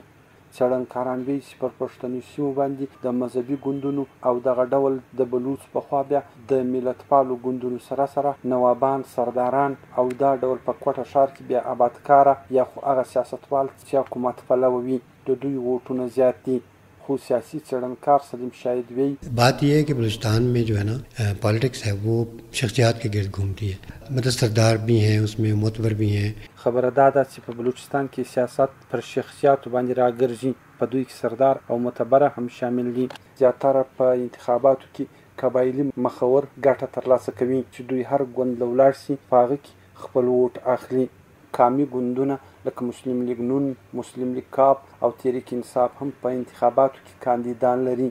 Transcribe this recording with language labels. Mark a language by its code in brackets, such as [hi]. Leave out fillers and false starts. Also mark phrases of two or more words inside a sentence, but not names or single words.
[ps] څېړنکاران وایي چې پر پښتني سیمو باندې د مذهبي ګوندونو او دغه ډول د بلوڅ پخوا بیا د ملتپالو ګوندونو سره سره نوابان، سرداران او دا ډول په کوټه ښار کې بیا آبادکاره یا خو هغه سیاستوال چې حکومت پلوه وي د دوی ووټونه زیات دي. خو سیاسی څېړنکار سلیم شاهد وی [ur] بات یہ ہے کہ بلوچستان میں جو ہے نا پالیٹکس ہے وہ شخصیات کے گرد گھومتی ہے، مطلب سردار بھی ہیں، اس میں معتبر بھی ہیں. [ps] خبره دا ده چې په بلوچستان کې سیاست پر شخصیاتو باندې راګرځي، په دوی کې سردار او معتبره هم شامل دي. زیاتره په انتخاباتو کې قبایلي مخور ګټه ترلاسه کوي چې دوی هر ګوند له ولاړ سي په هغه کې خپل ووټ اخلي. کامي ګوندونه لکه مسلم لیگ نون، مسلم لیگ کاپ او تحریک انصاف هم په انتخاباتو کې کاندیدان لري.